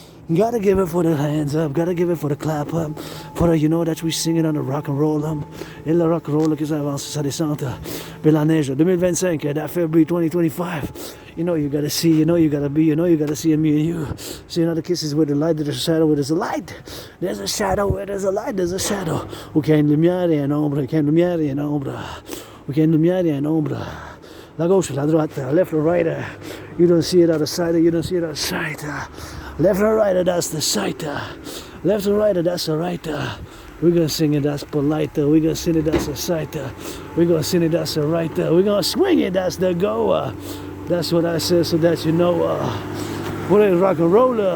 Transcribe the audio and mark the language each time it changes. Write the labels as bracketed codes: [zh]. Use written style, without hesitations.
[en] Gotta give it for the hands up. Gotta give it for the clap up. For the, you know that we sing it on the rock and roll. [fr] Et le rock and roll qui s'avance, ça descend. Puis la neige, [en] 2025, that February 2025. You know you gotta see, you know you gotta be, you know you gotta see me and you. See another kisses with the light, there's a shadow where there's a light. There's a shadow where there's a light, there's a shadow. [fr] Où qu'il y a une lumière et un ombre, qu'il y a une lumière et un ombre. Où qu'il y a une lumière et un ombre. La gauche, la droite, [en] left or right. You don't see it out of sight, you don't see it out of sight. Left or right, that's the sight. Left or right, that's the right. We're gonna sing it, that's polite. We're gonna sing it, that's the sight. We're gonna sing it, that's the right. We're gonna swing it, that's the go. That's what I said, so that you know. What is rock and roll?